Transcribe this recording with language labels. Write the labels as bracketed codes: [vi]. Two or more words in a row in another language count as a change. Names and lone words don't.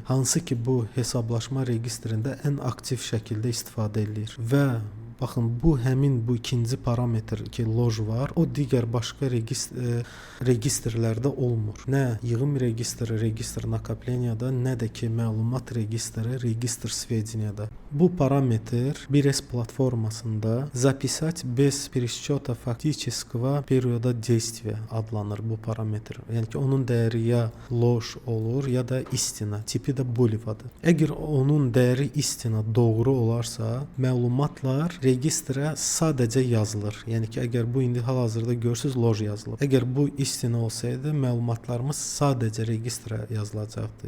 [az] Hansı ki, bu hesablaşma registrində ən aktiv şəkildə istifadə edilir və baxın, bu həmin bu ikinci parametr ki, loj var, o digər başqa registrlərdə olmur. Nə yığım registri, registr nakopleniyada, nə də ki, məlumat registri, registr svediniyada. Bu parametr 1S platformasında [ru] записать без пересчета фактического периода действия [az] adlanır bu parametr. Yəni ki, onun dəyəri ya loj olur, ya da istina, tipi də booleandır. Əgər onun dəyəri istina doğru olarsa, məlumatlar registrə sadəcə yazılır. Yəni ki, əgər bu indi hal-hazırda görürsüz, loj yazılıb. Əgər bu istina olsaydı, məlumatlarımız sadəcə registrə yazılacaqdı.